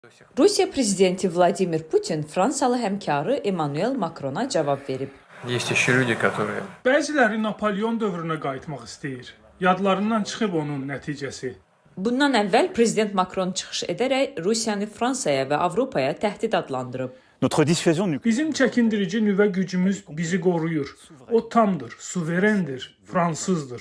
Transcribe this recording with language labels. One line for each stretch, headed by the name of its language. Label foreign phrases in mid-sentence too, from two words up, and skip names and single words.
Azerbaijani: Rusiya prezidenti Vladimir Putin Fransalı həmkarı Emmanuel Macrona cavab verib.
Russian: Есть еще люди, которые...
Azerbaijani: Bəziləri Napolyon dövrünə qayıtmaq istəyir. Yadlarından çıxıb onun nəticəsi. Bundan əvvəl prezident Macron çıxış edərək Rusiyanı Fransaya və Avropaya təhdid adlandırıb.
French: Notre dissuasion nucléaire.
Azerbaijani: Bizim çəkindirici nüvə gücümüz bizi qoruyur. O tamdır, suverendir, fransızdır.